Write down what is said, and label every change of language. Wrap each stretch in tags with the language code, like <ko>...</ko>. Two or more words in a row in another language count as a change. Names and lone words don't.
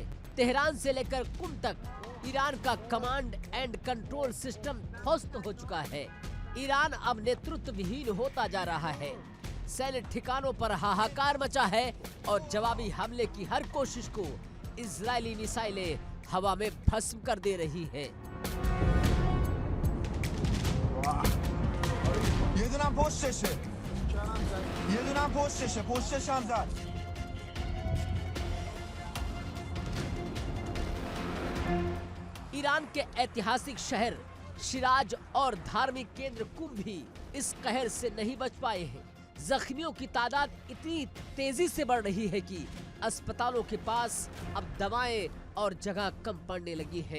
<hi>तेहरान से लेकर कुम तक ईरान का</hi> <en>command and control system</en> <hi>ध्वस्त हो चुका है। ईरान अब नेतृत्व विहीन होता जा रहा है। सैन्य ठिकानों पर हाहाकार मचा है और जवाबी हमले की हर कोशिश को इजरायली मिसाइलें हवा में भस्म कर दे रही हैं।</hi> <fa>یه دونم پشتشه یه دونم پشتش هم زد</fa> <hi>ईरान के ऐतिहासिक शहर शिराज और धार्मिक केंद्र कुम भी इस कहर से नहीं बच पाए हैं। जख्मियों की तादाद इतनी तेजी से बढ़ रही है कि अस्पतालों के पास अब दवाएं और जगह कम पड़ने लगी है।</hi>